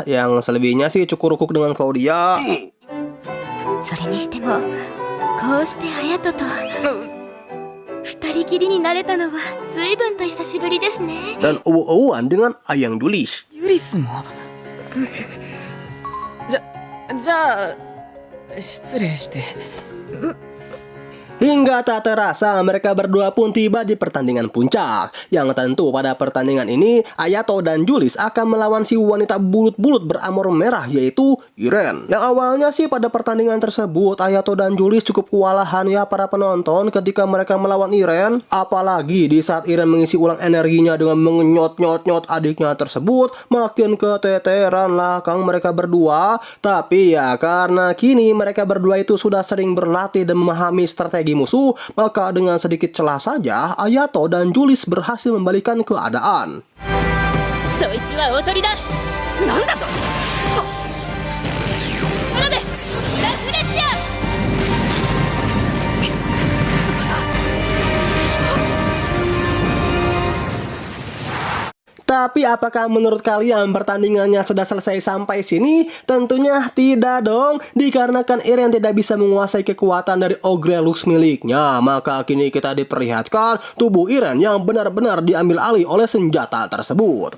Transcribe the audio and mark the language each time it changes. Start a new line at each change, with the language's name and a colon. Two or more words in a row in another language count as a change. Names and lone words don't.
Indonesian: Yang selebihnya sih cukur-rukuk dengan Claudia.
Japanese: それにしてもこうして隼人と二人きりになれたのは随分と久しぶりですね。
Indonesian: Dan uwu-uwan dengan Ayang Julis.
Japanese: ユリスもじゃあ失礼して。
Indonesian: Hingga tak terasa mereka berdua pun tiba di pertandingan puncak. Yang tentu pada pertandingan ini Ayato dan Julis akan melawan si wanita bulut-bulut beramor merah yaitu Iren. Yang awalnya sih pada pertandingan tersebut Ayato dan Julis cukup kewalahan ya para penonton ketika mereka melawan Iren. Apalagi di saat Iren mengisi ulang energinya dengan mengenyot-nyot adiknya tersebut, makin keteteran lah kang mereka berdua. Tapi ya karena kini mereka berdua itu sudah sering berlatih dan memahami strategi musuh, maka dengan sedikit celah saja Ayato dan Julis berhasil membalikan keadaan.
Japanese: そいつはおとりだ。なんだと。ラベ、ラフレシア。
Indonesian: Tak Tapi apakah menurut kalian pertandingannya sudah selesai sampai sini? Tentunya tidak dong. Dikarenakan Eren tidak bisa menguasai kekuatan dari Ogrelux miliknya, maka kini kita diperlihatkan tubuh Eren yang benar-benar diambil alih oleh senjata tersebut.